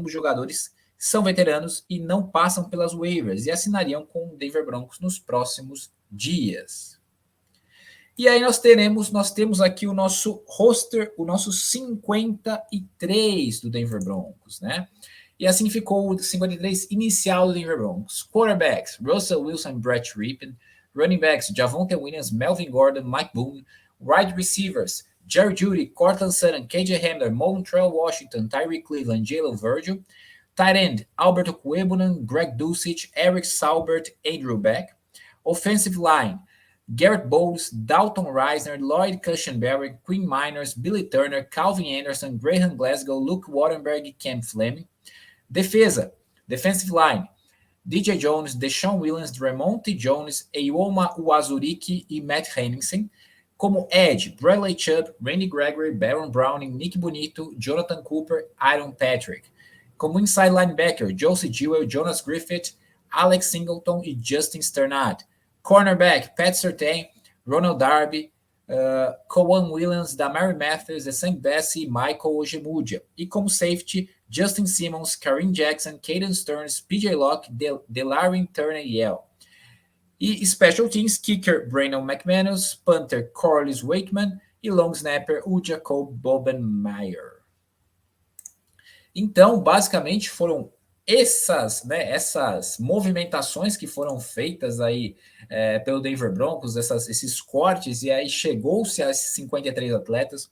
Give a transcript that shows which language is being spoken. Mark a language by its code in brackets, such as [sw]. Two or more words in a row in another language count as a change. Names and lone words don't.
[pt] Ambos jogadores são veteranos e não passam pelas waivers e assinariam com o Denver Broncos nos próximos dias. E aí nós temos aqui o nosso roster, o nosso 53 do Denver Broncos, né? E assim ficou o 53 inicial do Denver Broncos. [en] Quarterbacks, Russell Wilson, Brett Rypien. Running backs, Javonte Williams, Melvin Gordon, Mike Boone. Wide receivers, Jerry Jeudy, Cortland Sutton, KJ Hamler, Montrell Washington, Tyree Cleveland, Jalen Virgil. Tight end, Alberto Cuebonen, Greg Dulcich, Eric Saubert, Andrew Beck. Offensive line, Garrett Bowles, Dalton Reisner, Lloyd Cushenberry, Quinn Miners, Billy Turner, Calvin Anderson, Graham Glasgow, Luke Wattenberg e Cam Fleming. [pt] Defesa, [en] defensive line, [pt] DJ Jones, Deshaun Williams, Remonte Jones, Eioma Uazuriki e Matt Henningsen. Como edge, Bradley Chubb, Randy Gregory, Baron Browning, Nick Bonito, Jonathan Cooper, Aaron Patrick. Como [en] inside linebacker, [pt] Josie Jewell, Jonas Griffith, Alex Singleton e Justin Sternad. Cornerback, Pat Surtain, Ronald Darby, Cowan Williams, Damari Mathers, Essang Bessie e Michael Ojemudia. E como safety, Justin Simmons, Kareem Jackson, Caden Stearns, PJ Locke, Delarin Turner-Yell. [en] E Special Teams, Kicker, Brandon McManus, Punter, Corliss Wakeman e Long Snapper, [pt] o Jacob Bobenmeyer. Então, basicamente, foram essas movimentações que foram feitas aí pelo Denver Broncos, esses cortes, e aí chegou-se a 53 atletas.